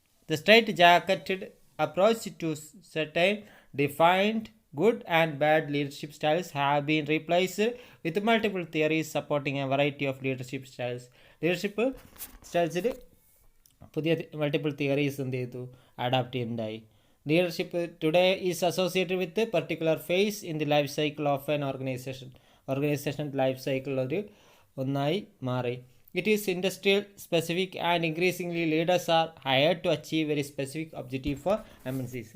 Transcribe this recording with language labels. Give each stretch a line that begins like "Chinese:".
English: The straitjacketed approach to certain defined good and bad leadership styles have been replaced with multiple theories supporting a variety of leadership styles.
Malayalam: Leadership styles പുതിയ multiple theories എന്ത് ചെയ്തു, adapt ചെയ്യുന്നുണ്ടായി.
English: leadership today is associated with particular phase in the life cycle of an organisation life cycle
Malayalam: ഒന്നായി മാറി.
English: It is industrial specific and increasingly leaders are hired to achieve very specific objective for MNCs.